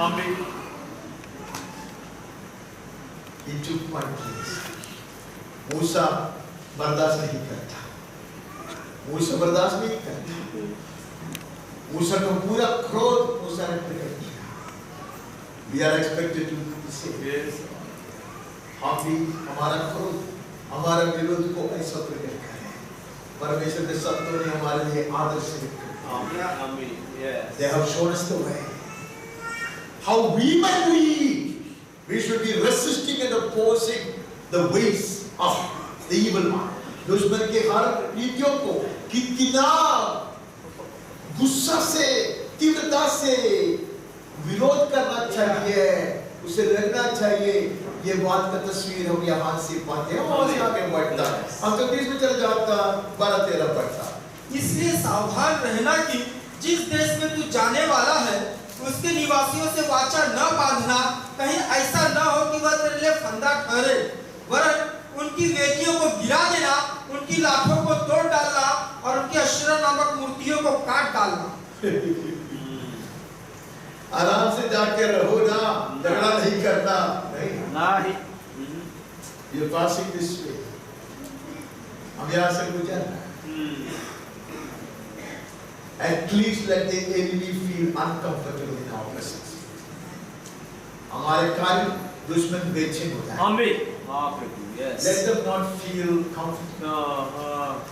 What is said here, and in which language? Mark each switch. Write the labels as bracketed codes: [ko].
[hi] आमीन। ये चुप मान मूसा बर्दाश्त नहीं करता, मूसा बर्दाश्त नहीं करता। मूसा का पूरा क्रोध मूसा ने प्रकट किया। [en] We are expected to do the same. [hi] हम भी हमारा क्रोध, हमारा विरोध को ऐसा प्रकट करें। परमेश्वर के शब्दों ने हमारे लिए आदर्श आमीन। Yes. [en] They have shown us the way. How we might be. We should be resisting and opposing the ways of the evil one. [hi] दुश्मन के हर नीतियों को कितना गुस्सा से, तीव्रता से विरोध करना चाहिए, उसे लड़ना चाहिए। ये बात का तस्वीर हम यहाँ से पाते हैं। और आगे बढ़ता है, हम तो 20 में चल जाता, 12-13 पढ़ता। इसलिए सावधान रहना कि जिस देश में तू जाने वाला है उसके निवासियों से वाचा न बांधना, कहीं ऐसा न हो कि वह तेरे लिए फंदा ठहरे, वरन उनकी वेदियों को गिरा देना, उनकी लाठों को तोड़ डालना और उनकी अशेरा नामक मूर्तियों को काट डालना। आराम से जाके रहो ना, झगड़ा नहीं करना। नहीं। [en] You're passing this way. [hi] हम यहाँ से गुजरना। [en] At least let the enemy feel uncomfortable in our presence. [hi] हमारे कारण दुश्मन बेचैन होता है। आमीन। Yes. [en] Let them not feel comfortable.